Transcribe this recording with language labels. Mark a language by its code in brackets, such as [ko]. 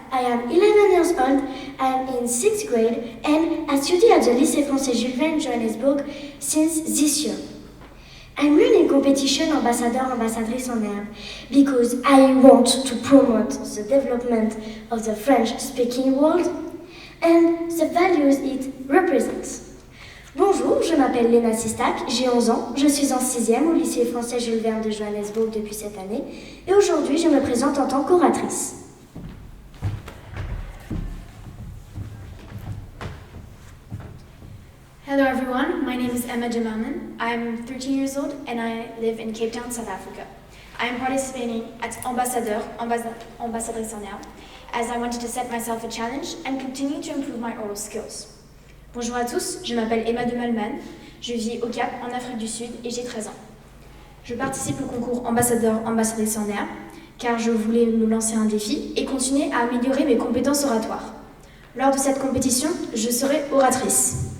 [en] I am 11 years old, I am in 6th grade and I study at the Lycée Français Jules Verne, Johannesburg since this year. I'm running competition Ambassadrice en Herbe because I want to promote the development of the French-speaking world and the values it represents. [fr] Bonjour, je m'appelle Lena Sistak, j'ai 11 ans, je suis en 6e au lycée français Jules Verne de Johannesburg depuis cette année et aujourd'hui je me présente en tant qu'oratrice. [en] Hello everyone, my name is Emma Jamalman. I'm 13 years old and I live in Cape Town, South Africa. I am participating at Ambassadrice en Herbe as I wanted to set myself a challenge and continue to improve my oral skills. [fr] Bonjour à tous, je m'appelle Emma de Malman, je vis au Cap en Afrique du Sud et j'ai 13 ans. Je participe au concours Ambassadrice en Herbe car je voulais me lancer un défi et continuer à améliorer mes compétences oratoires. Lors de cette compétition, je serai oratrice.